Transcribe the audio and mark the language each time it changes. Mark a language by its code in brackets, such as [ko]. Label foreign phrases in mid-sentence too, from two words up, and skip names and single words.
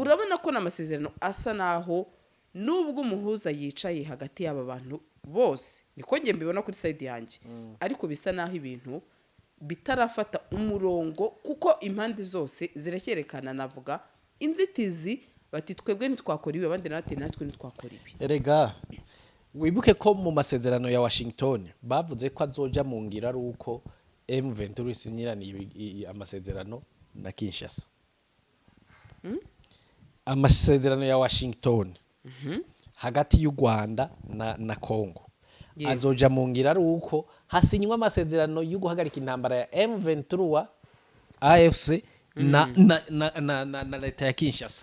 [rw] Urabona ko na amasezerano asa naho nubwo umuhuza yicaye hagati y'aba bantu bose niko nge mbibona kuri side yanjye ariko bisa naho ibintu bitarafata umurongo kuko impande zose zirekerekana navuga inzitizi bati twebwe ntitwakora ibi abandi natwe ntitwakora ibi. [rn] Erega wibuke ko mu masezerano ya Washington bavuze ko azoja mu ngira ari uko M23 isinyiraniye amasezerano na Kinshasa. Amasezerano ya Washington hagati y'u Rwanda na Congo azoja mu ngira ari uko hasinywa amasezerano yo guhagarika intambara ya M23 AFC na leta ya Kinshasa.